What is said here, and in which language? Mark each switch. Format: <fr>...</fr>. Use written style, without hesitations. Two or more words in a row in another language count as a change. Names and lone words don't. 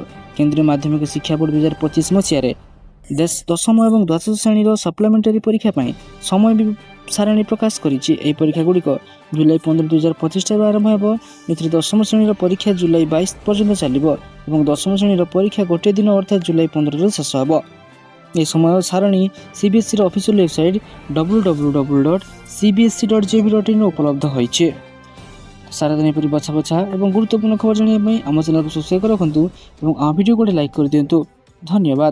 <or>କେନ୍ଦ୍ରୀୟ ମାଧ୍ୟମିକ ଶିକ୍ଷା ବୋର୍ଡ 2025 ମସିହାରେ ଦଶମ ଏବଂ ଦ୍ୱାଦଶ ଶ୍ରେଣୀର ସପ୍ଲିମେଣ୍ଟାରୀ ପରୀକ୍ଷା ପାଇଁ ସମୟ ସାରଣୀ ପ୍ରକାଶ କରିଛି। ଏହି ପରୀକ୍ଷାଗୁଡ଼ିକ ଜୁଲାଇ 15, 2025 ଠାରୁ ଆରମ୍ଭ ହେବ। ଏଥିରେ ଦଶମ ଶ୍ରେଣୀର ପରୀକ୍ଷା ଜୁଲାଇ 22 ପର୍ଯ୍ୟନ୍ତ ଚାଲିବ ଏବଂ ଦଶମ ଶ୍ରେଣୀର ପରୀକ୍ଷା ଗୋଟିଏ ଦିନ ଅର୍ଥାତ୍ ଜୁଲାଇ 15ରେ ଶେଷ ହେବ। ଏହି ସମୟ ସାରଣୀ CBSEର ଅଫିସିଆଲ ୱେବସାଇଟ୍ www.cbse.gov.in ଉପଲବ୍ଧ ହୋଇଛି। ସାରାଦିନ ଏପରି ବଛା ଏବଂ ଗୁରୁତ୍ୱପୂର୍ଣ୍ଣ ଖବର ଜାଣିବା ପାଇଁ ଆମ ଚ୍ୟାନେଲକୁ ସବସ୍କ୍ରାଇବ୍ ରଖନ୍ତୁ ଏବଂ ଆମ ଭିଡ଼ିଓକୁ ଗୋଟେ ଲାଇକ୍ କରିଦିଅନ୍ତୁ। ଧନ୍ୟବାଦ।</or>